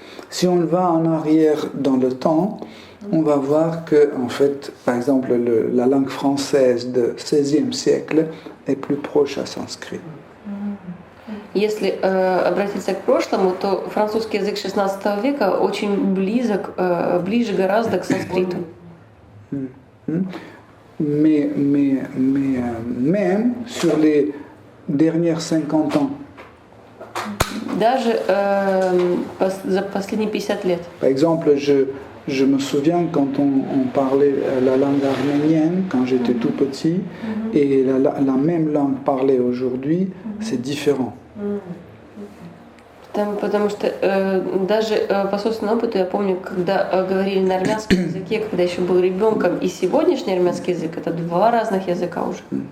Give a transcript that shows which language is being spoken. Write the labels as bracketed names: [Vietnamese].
[French] Si on va en arrière dans le temps, on va voir que, en fait, par exemple, la langue française du XVIe siècle est plus proche à sanskrit. [Russian] Если обратиться к прошлому, то французский язык XVI века очень близок, ближе гораздо к санскриту. [French] Mais même sur les dernières 50 ans. [Russian] Даже за последние 50 лет. [French] Par exemple, je me souviens quand on parlait la langue arménienne quand j'étais tout petit, et la même langue parlée aujourd'hui, c'est différent. [Russian] Потому что даже по собственному опыту я помню, когда говорили на армянском языке, когда еще был ребенком, и сегодняшний армянский язык, это два разных языка уже.